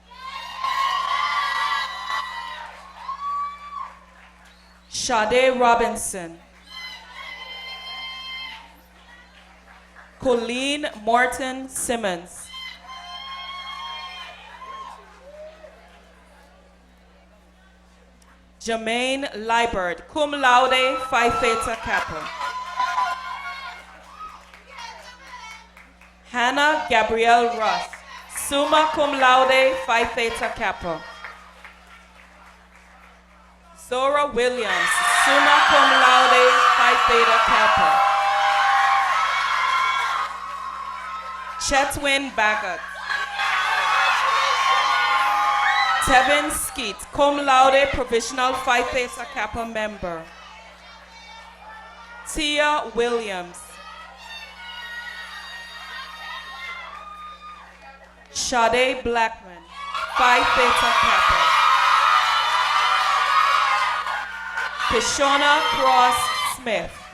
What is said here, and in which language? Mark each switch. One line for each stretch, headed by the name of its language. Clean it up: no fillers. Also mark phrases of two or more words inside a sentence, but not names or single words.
English: Sade Robinson. Colleen Morton Simmons. Jermaine Liebert,
Latin: cum laude,
English: Phi Theta Kappa. Hannah Gabrielle Russ,
Latin: summa cum laude,
English: Phi Theta Kappa. Zora Williams,
Latin: summa cum laude,
English: Phi Theta Kappa. Chetwin Bagot. Tevin Skeet,
Latin: cum laude,
English: provisional Phi Theta Kappa member. Tia Williams. Sade Blackman, Phi Theta Kappa. Kishona Cross Smith.